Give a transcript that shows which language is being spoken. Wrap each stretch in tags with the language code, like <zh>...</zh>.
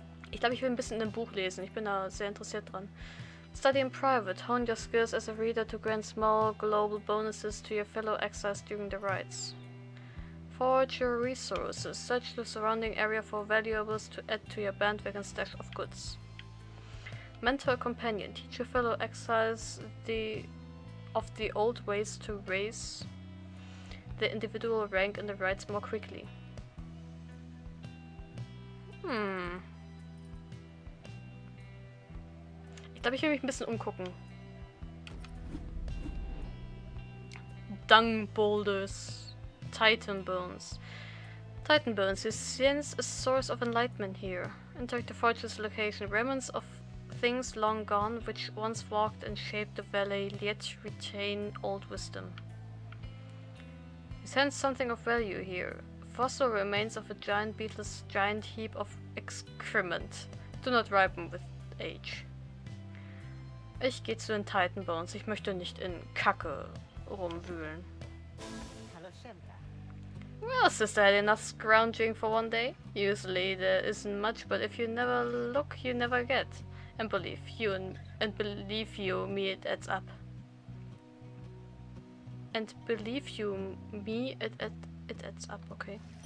<de>Ich glaube, ich will ein bisschen in dem Buch lesen. Ich bin da sehr interessiert dran.</de> <en>Study in private. Hone your skills as a reader to grant small global bonuses to your fellow exiles during the rides. Forage your resources. Search the surrounding area for valuables to add to your bandwagon stash of goods. Mentor a companion. Teach your fellow exiles of the old ways to raise the individual rank in the rides more quickly.</en> <de>Ich glaube, ich will mich ein bisschen umgucken.</de> <en>Dung boulders. Titan bones. Titan bones. You sense a source of enlightenment here. Interact the fortress location. Remnants of things long gone, which once walked and shaped the valley, yet retain old wisdom. You sense something of value here. Fossil remains of a giant beetle's giant heap of excrement. Do not ripen with age.</en> <de>Ich gehe zu den Titan Bones. Ich möchte nicht in Kacke rumwühlen.</de> <en>Well, sister, had enough scrounging for one day. Usually there isn't much, but if you never look, you never get. And believe you, me, it adds up. And believe you, me, it adds up, okay.</en>